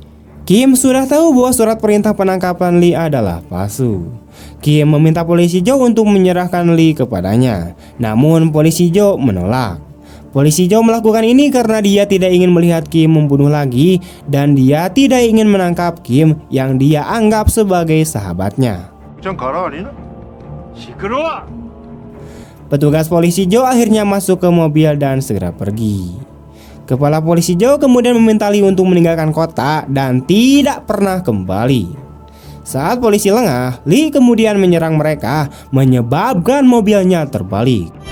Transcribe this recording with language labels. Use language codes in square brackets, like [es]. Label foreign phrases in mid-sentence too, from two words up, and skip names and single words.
[id] Kim sudah tahu bahwa surat perintah penangkapan Lee adalah palsu. Kim meminta polisi Jo untuk menyerahkan Lee kepadanya. Namun polisi Jo menolak. Polisi Jo melakukan ini karena dia tidak ingin melihat Kim membunuh lagi dan dia tidak ingin menangkap Kim yang dia anggap sebagai sahabatnya. [ko] 좀 가라 아니나? 시끄러워! [id] Petugas polisi Jo akhirnya masuk ke mobil dan segera pergi. Kepala polisi Jo kemudian meminta Lee untuk meninggalkan kota dan tidak pernah kembali. Saat polisi lengah, Lee kemudian menyerang mereka, menyebabkan mobilnya terbalik.